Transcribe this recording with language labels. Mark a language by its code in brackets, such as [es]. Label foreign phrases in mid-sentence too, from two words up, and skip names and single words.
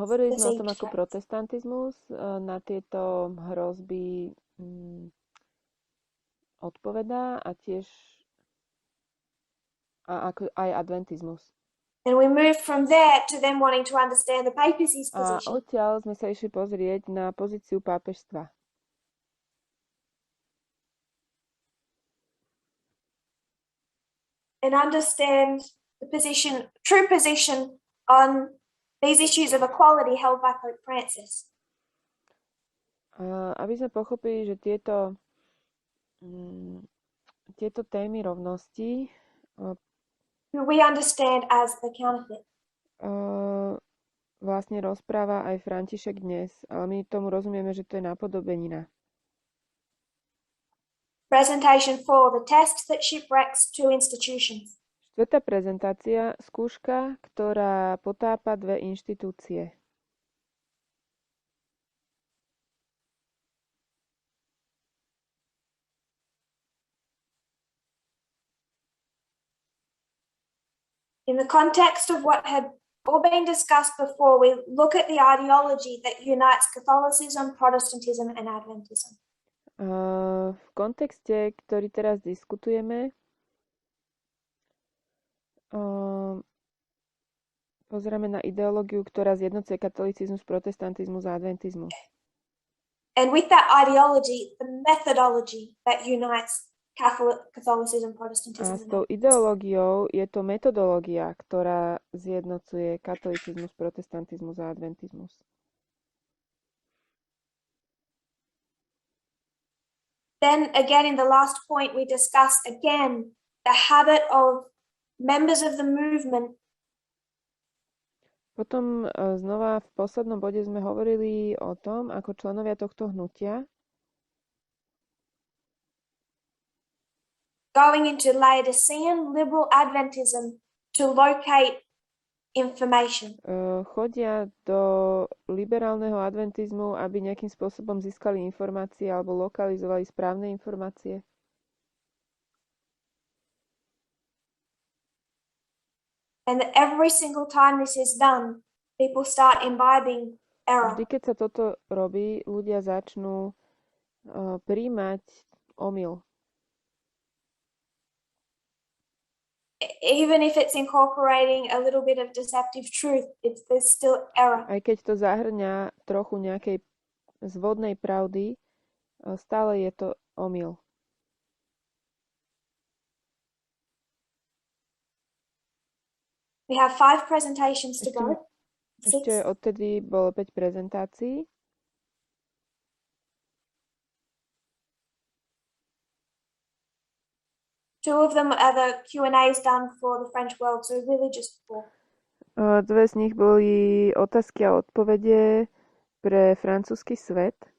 [sk] Hovorili sme o [en] perceived [sk] tom, ako [en] threats. [sk] protestantizmus na tieto hrozby odpovedá a tiež ako aj adventizmus. [en] And we moved from there to them wanting to understand the papacy's [sk] A [en] position. [sk] odtiaľ sme sa išli pozrieť na pozíciu pápežstva. [en] And understand the position, true position on these issues of equality held by Pope Francis. [sk] Aby sme pochopili, že tieto témy rovnosti [en] Who we understand as the counterfeit. [sk] vlastne rozpráva aj František dnes, ale my tomu rozumieme, že to je napodobenina. [en] Presentation 4, the test that shipwrecks two institutions. [sk] Štvrtá prezentácia, skúška, ktorá potápa dve inštitúcie. [en] In the context of what had all been discussed before, we look at the ideology that unites Catholicism, Protestantism, and Adventism. [sk] V kontexte, ktorý teraz diskutujeme, pozeráme na ideológiu, ktorá zjednocuje katolicizmus, protestantizmus a adventizmus. [en] And with that ideology, the methodology that unites Catholicism, [sk] A [en] Protestantism, [sk] s [en] and [sk] tou ideológiou je to metodológia, ktorá zjednocuje katolicizmus, protestantizmus a adventizmus. [en] Then again, in the last point, we discuss again the habit of members of the movement [sk] Potom znova v poslednom bode sme hovorili o tom, ako členovia tohto hnutia [en] going into Laodicean liberal Adventism to locate information. [sk] chodia do liberálneho adventizmu, aby nejakým spôsobom získali informácie alebo lokalizovali správne informácie. [en] And every single time this is done, people start imbibing error. [sk] Vždy, keď sa toto robí, ľudia začnú príjmať omyl. [en] Even if it's incorporating a little bit of deceptive truth, there's still error. [sk] Aj keď to zahrňa trochu nejakej zvodnej pravdy, stále je to omyl. [en] We have 5 presentations to go. [sk] Ešte odtedy bolo 5 prezentácií. [en] Two of them are the Q&As done for the French world, so really just 4. [sk] Dve z nich boli otázky a odpovede pre francúzsky svet.